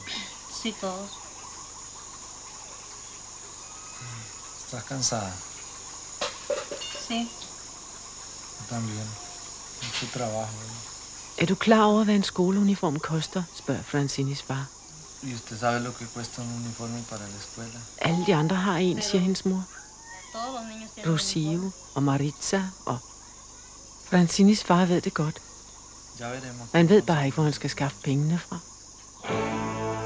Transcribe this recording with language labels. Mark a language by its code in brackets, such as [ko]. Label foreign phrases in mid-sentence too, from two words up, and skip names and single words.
[es] Sí, todos. ¿Estás cansada? Sí. Yo también. Mucho trabajo. [da] Er du klar over, hvad en skoleuniform koster, spørger Francinis far. [es] ¿Y usted sabe lo que cuesta un uniforme para la escuela? [da] Alle de andre har en, siger hendes mor. [es] Todos los niños tienen [da] Rocio og Maritza og... Francinis far ved det godt. [es] Ya veremos. [da] Man ved bare ikke, hvor han skal skaffe pengene fra.